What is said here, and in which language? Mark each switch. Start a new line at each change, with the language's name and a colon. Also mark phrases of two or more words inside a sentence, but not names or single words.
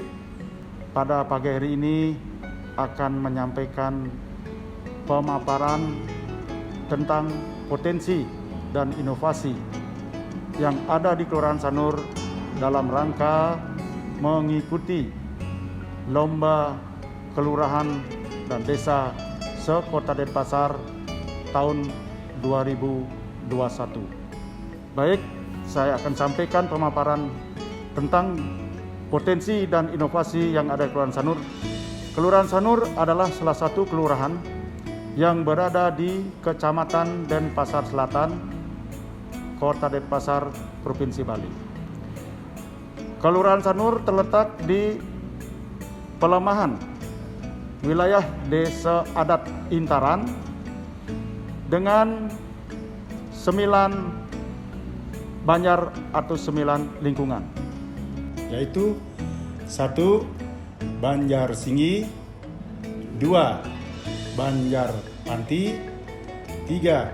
Indonesian: Pada pagi hari ini akan menyampaikan pemaparan tentang potensi dan inovasi yang ada di Kelurahan Sanur dalam rangka mengikuti lomba kelurahan dan desa se-Kota Denpasar tahun 2021. Baik, saya akan sampaikan pemaparan tentang potensi dan inovasi yang ada di Kelurahan Sanur. Kelurahan Sanur adalah salah satu kelurahan yang berada di Kecamatan Denpasar Selatan, Kota Denpasar, Provinsi Bali. Kelurahan Sanur terletak di pelemahan wilayah Desa Adat Intaran dengan 9 banjar atau 9 lingkungan, yaitu 1. Banjar Singgi, 2. Banjar Panti, 3.